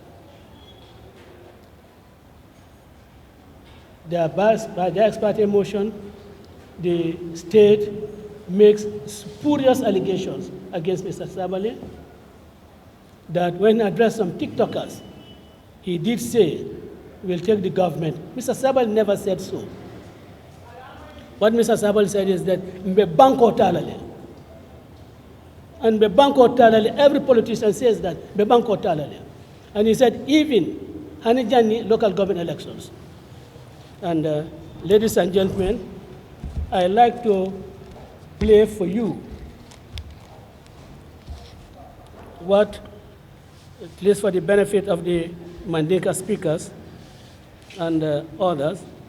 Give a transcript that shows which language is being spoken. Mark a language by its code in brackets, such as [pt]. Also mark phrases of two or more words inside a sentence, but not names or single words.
[en] By the ex parte motion, the state makes spurious allegations against Mr. Sabally that when he addressed some TikTokers, he did say, we'll take the government. Mr. Sabally never said so. What Mr. Sabally said is that [man] mbe banko talale. [en] And [man] mbe banko talale, [en] every politician says that, [man] mbe banko talale. [en] And he said, even Hanijani local government elections. And ladies and gentlemen, I like to play for you what, at least for the benefit of the Mandinka speakers and others.